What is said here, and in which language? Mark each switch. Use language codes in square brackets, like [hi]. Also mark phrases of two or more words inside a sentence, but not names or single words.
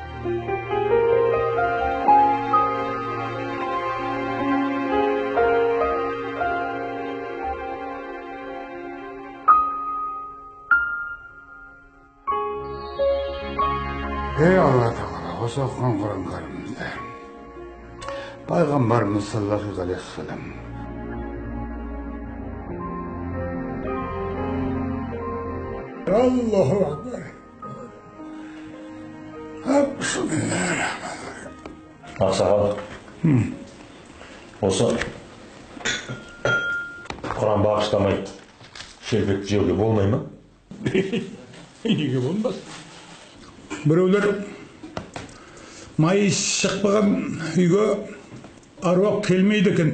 [kk] Ey Allah Teala, осы оқыған Құран кәрімде Пайғамбарымыз [ar] صلى الله عليه وسلم الله أكبر. بسم الله الرحمن الرحيم. [kk] Ақсақал. Осы Құран бағыштамайды. Шелпекті жеуге болмай ма? Неге болмас? Біреулер майы шықпаған үйге аруақ келмейді екен.